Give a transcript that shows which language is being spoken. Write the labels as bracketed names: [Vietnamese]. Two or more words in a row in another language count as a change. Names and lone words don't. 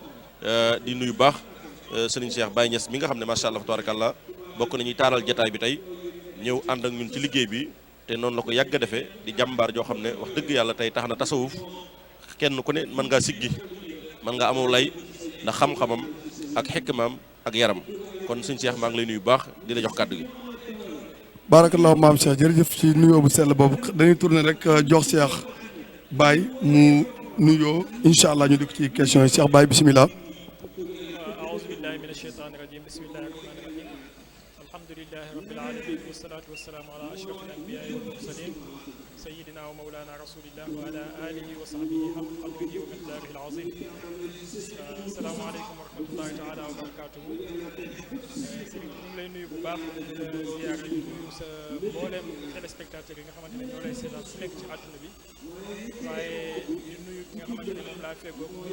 [Wolof] di nuyu baax Serigne Cheikh Baye Niass mi nga xam ne [Arabic] ما شاء الله تبارك الله [Wolof] bokk nañuy taaral jataay bi tey ñëw ànd ak ñun ci liggéey bi te noonu la ko yàgg a defee di jàmbaar joo xam ne wax dëgg yàlla tey tax na tasawuf kenn ku ne mën ngaa siggi mën ngaa amoo lay ndax xam-xamam ak xikmaam ak yaram kon sëñ Cheikh maa ngi lay nuyu baax di la jox kàddu gi. barakallahu Mame Cheikh jërëjëf ci nuyoo bu sell boobu dañuy tourner rek jox Cheikh Baye mu nuyoo [Arabic] إن شاء الله [Wolof] ñu dugg ci question yi Cheikh Baye bisimilah. [Arabic] أعوذ بالله من الشيطان الرجيم بسم الله الرحمن الرحيم الحمد لله رب العالمين والصلاة والسلام على أشرف الأنبياء والمرسلين سيدنا ومولانا رسول الله وعلى آله وصحبه حق قدره ومقداره العظيم السلام عليكم ورحمة الله تعالى وبركاته. [Wolof] Sëriñ ñu ngi lay nuyu bu baax di la ziyaara di nuyu sa mboolem téléspectateur yi nga xamante ne ñoo lay seetaan fu nekk ci àdduna bi waaye di nuyu ki nga xamante ne moom laa feggoo muy